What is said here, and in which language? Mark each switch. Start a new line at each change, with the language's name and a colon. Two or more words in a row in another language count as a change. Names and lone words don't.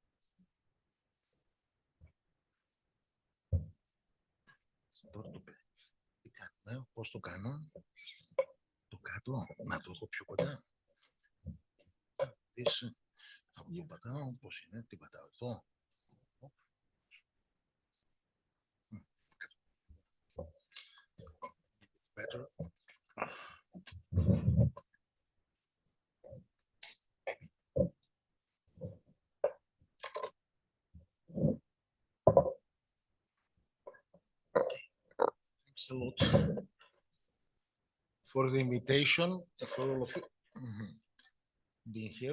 Greek: Τώρα το παιδί. Τι κάνω, πώς το κάνω. Το κάτω, να το έχω πιο κοντά. Δεις, θα το πατάω, πώς είναι, τι πατάω εδώ.
English: It's better. Thanks a lot for the invitation, for all of you being here.